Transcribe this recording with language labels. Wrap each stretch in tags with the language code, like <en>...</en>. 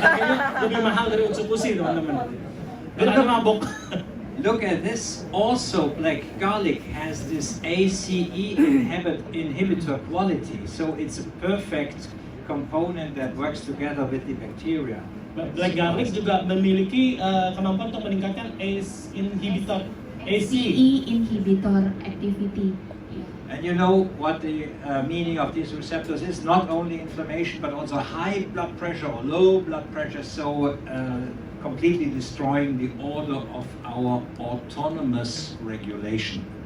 <id>Harganya lebih mahal dari Utsukushhii teman-teman. Biar ada mabok.</id> <en>Look at this. Also, black garlic has this ACE inhibitor quality, so it's a perfect component that works together with the bacteria.</en> <id>Black garlic juga memiliki kemampuan untuk meningkatkan ACE inhibitor.</id> <en>ACE inhibitor activity. And you know what the meaning of these receptors is? Not only inflammation, but also high blood pressure or low blood pressure. So. Completely destroying the order of our autonomous regulation.</en>